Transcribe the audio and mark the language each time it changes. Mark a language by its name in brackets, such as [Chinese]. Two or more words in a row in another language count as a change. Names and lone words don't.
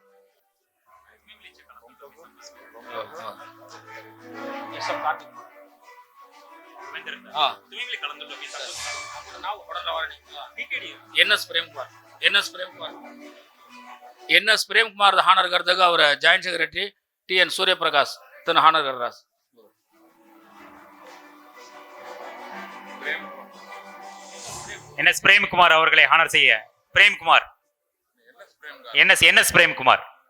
[Kannada] SM ಕಾರ್ತಿಕ್ NS ಪ್ರೇಮ್ ಕುಮಾರ್ ಹಾನರ್ ಕರ್ದಾಗ ಅವರ [English] joint secretary [Kannada] TN ಸೂರ್ಯಪ್ರಕಾಶ್ ತನ್ನ ಹಾನರ್ ಕರ್ರಾಸ್ [Tamil] NS பிரேம்குமார் அவர்களை ஹானர் செய்ய பிரேம்குமார் NS பிரேம்குமார்